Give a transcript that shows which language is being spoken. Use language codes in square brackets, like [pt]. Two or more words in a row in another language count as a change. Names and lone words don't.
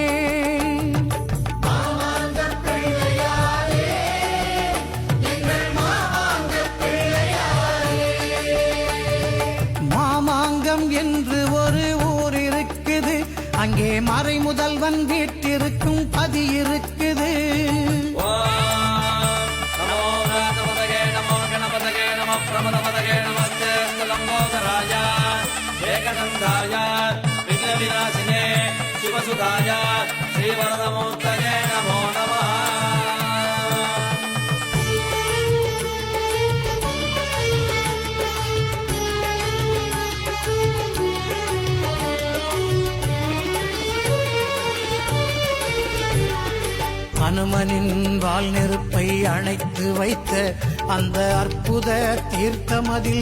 [sa] மாமாங்கம் என்று ஒரு ஊர் இருக்குது, அங்கே மறை முதல்வன் வீட்டிருக்கும் பதி இருக்குது. नमो गणपतये नमः प्रमदपतये नमः लम्बोदराय एकदन्ताय विघ्नविनाशिने शिवसुताय श्रीवरदमूर्तये नमो नमः। [ta] அனுமனின் வால் நெருப்பை அணைத்து வைத்த அந்த அற்புத தீர்த்தமதில்